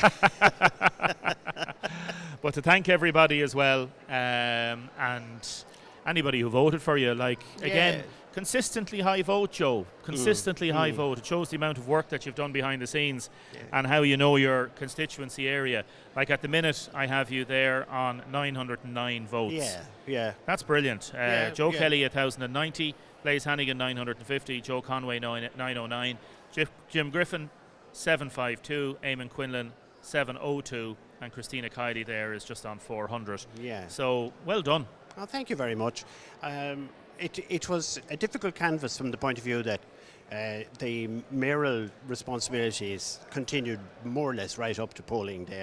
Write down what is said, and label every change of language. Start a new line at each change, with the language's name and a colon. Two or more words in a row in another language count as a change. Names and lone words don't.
English: But to thank everybody as well, and anybody who voted for you. Like, again, consistently high vote, Joe. Consistently high vote. It shows the amount of work that you've done behind the scenes and how you know your constituency area. Like, at the minute, I have you there on 909 votes. Yeah. That's brilliant. Joe Kelly, 1,090. Blaise Hannigan, 950. Joe Conway, 909. Jim Griffin, 752. Eamon Quinlan, 702. And Christina Kiley there is just on 400. Yeah. So, well done. Oh, thank you very much. It was a difficult canvas from the point of view that the mayoral responsibilities continued more or less right up to polling day.